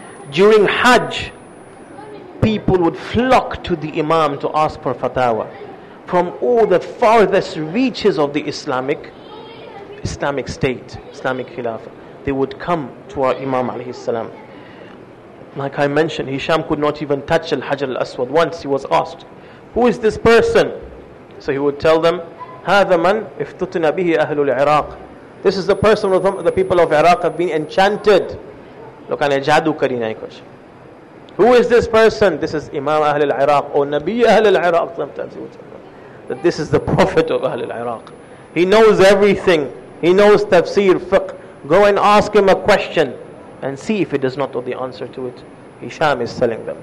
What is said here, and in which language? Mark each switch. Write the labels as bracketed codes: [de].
[en] During Hajj, people would flock to the Imam to ask for fatwa from all the farthest reaches of the Islamic state, Islamic Khilafah. They would come to our Imam alayhi salam. Like I mentioned, Hisham could not even touch Al-Hajar Al-Aswad. Once he was asked, who is this person? [ar] So he would tell them, هذا من افتتن به أهل العراق. [en] This is the person with whom the people of Iraq have been enchanted. Look at [ur] jadoo kari nahi kuch. [en] Who is this person? This is Imam Ahl al-Iraq or Nabi Ahl al-Iraq. Sometimes he would tell them that this is the Prophet of Ahl al-Iraq. He knows everything. He knows tafsir, fiqh. Go and ask him a question and see if he does not know the answer to it. Hisham is telling them.